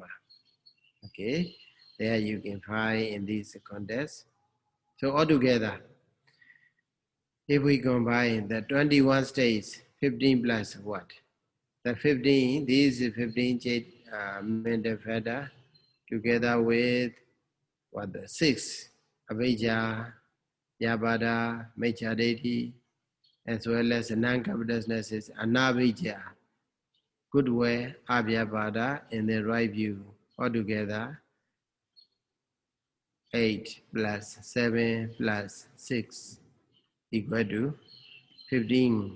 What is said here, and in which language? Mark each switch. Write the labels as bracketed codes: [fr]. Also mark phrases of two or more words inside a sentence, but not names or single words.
[en] Okay, there you can find in this context. So altogether, if we combine the 21 states, 15 plus what? The 15, these 15 mental factor together with what the 6 [pi] avijja, vyabhada, micchadeti, [en] as well as non-covetousness, anavijja, goodwill, avyabhada, and the right view. Altogether, 8 plus 7 plus 6 equal to 15.